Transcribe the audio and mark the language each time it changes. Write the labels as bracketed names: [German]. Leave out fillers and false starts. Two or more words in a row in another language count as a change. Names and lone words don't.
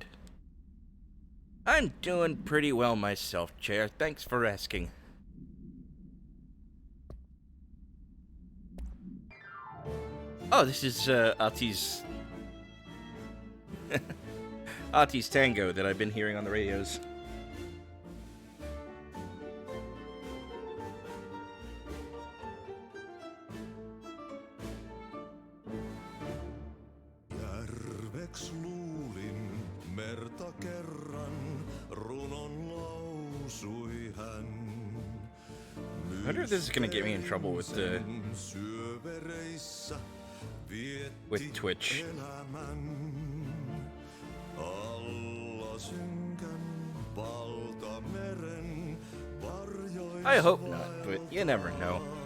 [English] I'm doing pretty well myself, Chair. Thanks for asking. Oh, this is Ati's Ati's Tango that I've been hearing on the radios. [Finnish] Järveks luulin merta kerran, runon lausui hän. [English] I wonder if this is gonna get me in trouble with Twitch. I hope not, but you never know.